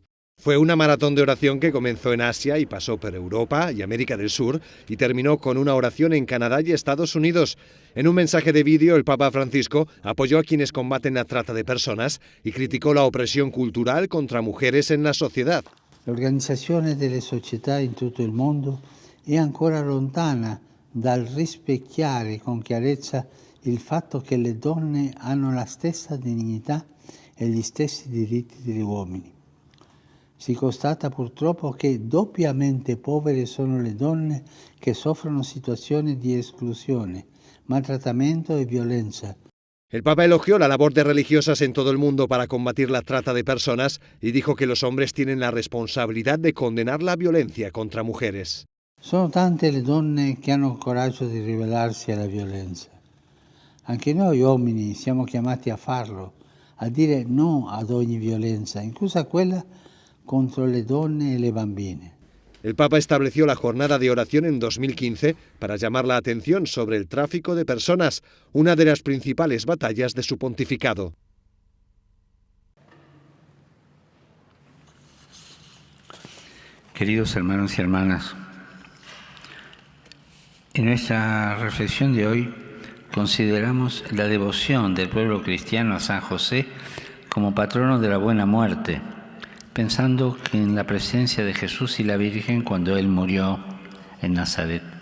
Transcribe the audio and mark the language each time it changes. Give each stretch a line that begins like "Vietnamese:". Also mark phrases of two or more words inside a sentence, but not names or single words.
Spanish: Fue una maratón de oración que comenzó en Asia y pasó por Europa y América del Sur y terminó con una oración en Canadá y Estados Unidos. En un mensaje de vídeo, el Papa Francisco apoyó a quienes combaten la trata de personas y criticó la opresión cultural contra mujeres en la sociedad.
Italian: L'organizzazione delle società in tutto il mondo è ancora lontana dal rispecchiare con chiarezza il fatto che le donne hanno la stessa dignità e gli stessi diritti degli uomini. Si constata purtroppo che doppiamente povere sono le donne che soffrono situazioni di esclusione, maltrattamento e violenza.
Spanish: El Papa elogió la labor de religiosas en todo el mundo para combatir la trata de personas y dijo que los hombres tienen la responsabilidad de condenar la violencia contra mujeres.
Italian: Sono tante le donne che hanno il coraggio di ribellarsi alla violenza. Anche noi uomini siamo chiamati a farlo, a dire no ad ogni violenza, inclusa quella contro le donne e le bambine.
Spanish: El Papa estableció la jornada de oración en 2015 para llamar la atención sobre el tráfico de personas, una de las principales batallas de su pontificado. Queridos hermanos y hermanas, en nuestra reflexión de hoy consideramos la devoción del pueblo cristiano a San José como patrono de la buena muerte, pensando en la presencia de Jesús y la Virgen cuando Él murió en Nazaret.